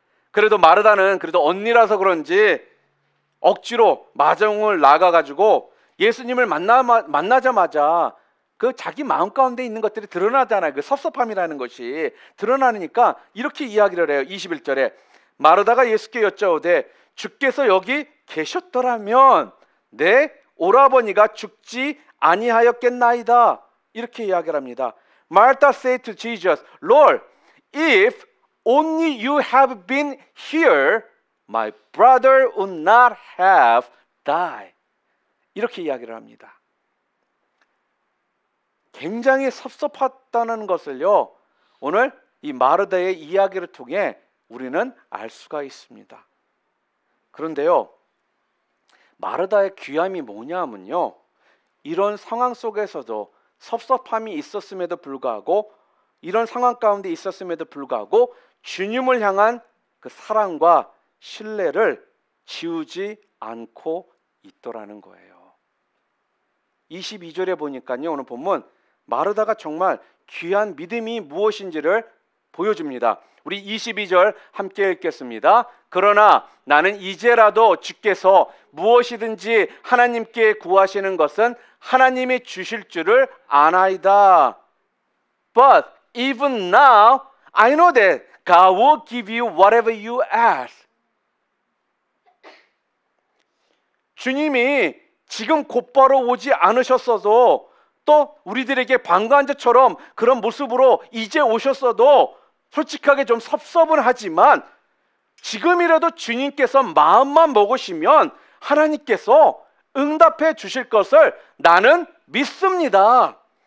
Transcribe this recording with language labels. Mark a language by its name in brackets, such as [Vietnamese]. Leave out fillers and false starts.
[Korean] 그래도 마르다는 그래도 언니라서 그런지 억지로 마중을 나가가지고 예수님을 만나자마자 그 자기 마음 가운데 있는 것들이 드러나잖아요. 그 섭섭함이라는 것이 드러나니까 이렇게 이야기를 해요. 21절에 마르다가 예수께 여짜오되 주께서 여기 계셨더라면 내 오라버니가 죽지 아니하였겠나이다. 이렇게 이야기를 합니다. [English] Martha said to Jesus, Lord, if only you have been here, my brother would not have died. [Korean] 이렇게 이야기를 합니다. 굉장히 섭섭했다는 것을요, 오늘 이 마르다의 이야기를 통해 우리는 알 수가 있습니다. 그런데요, 마르다의 귀함이 뭐냐면요, 이런 상황 속에서도 섭섭함이 있었음에도 불구하고, 이런 상황 가운데 있었음에도 불구하고 주님을 향한 그 사랑과 신뢰를 지우지 않고 있더라는 거예요. 22절에 보니까요, 오늘 본문 마르다가 정말 귀한 믿음이 무엇인지를 보여줍니다. 우리 22절 함께 읽겠습니다. 그러나 나는 이제라도 주께서 무엇이든지 하나님께 구하시는 것은 하나님이 주실 줄을 아나이다. [English] But even now I know that God will give you whatever you ask. [Korean] 주님이 지금 곧바로 오지 않으셨어도 또 우리들에게 방관자처럼 그런 모습으로 이제 오셨어도 솔직하게 좀 섭섭은 하지만 지금이라도 주님께서 마음만 먹으시면 하나님께서 응답해 주실 것을 나는 믿습니다.